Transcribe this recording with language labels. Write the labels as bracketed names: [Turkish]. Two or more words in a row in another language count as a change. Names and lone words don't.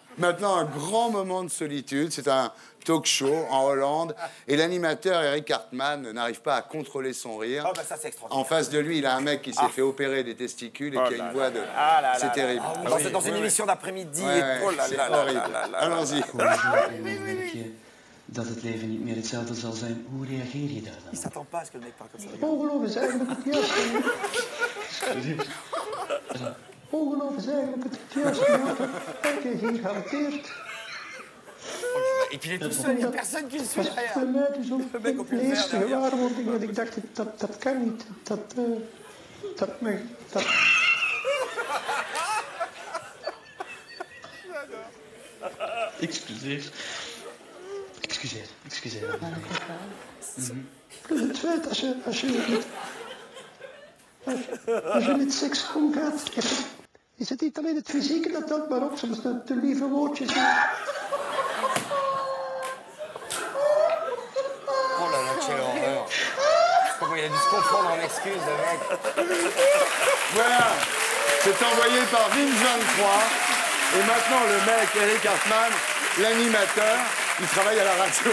[French] Maintenant, un grand moment de solitude. C'est un talk show en Hollande. Et l'animateur Eric Hartmann n'arrive pas à contrôler son rire. Oh, bah ça, c'est extraordinaire. En face de lui, il a un mec qui s'est fait opérer des testicules et qui a une voix de... c'est terrible. Dans une émission d'après-midi. Ouais, Oh là c'est là là horrible. là là là. Allons-y. [Dutch] Dat het leven niet meer hetzelfde zal zijn. Hoe reageer je daar dan? [French] Il s'attend pas à ce que le mec parle comme ça. [Dutch] Ongeloof is eigenlijk het juiste. Ongeloof is eigenlijk het juiste. Kijk, geen gehanteerd. [French] Et puis il est tout seul, il n'y a personne qui le suit derrière. [Dutch] Voor mij dus ook de eerste gewaarwording dat ik dacht, dat kan niet. Dat Excuseer. Excuseer. Plus het feit, als je met seks omgaat, is het niet alleen het fysieke dat telt, maar ook soms de lieve woordjes. [French] Oh là là, quelle horreur. Comment il a dû se confondre en excuses, le mec. Voilà, c'est envoyé par Vince23. Et maintenant, le mec, Eric Hartmann, l'animateur, il travaille à la radio.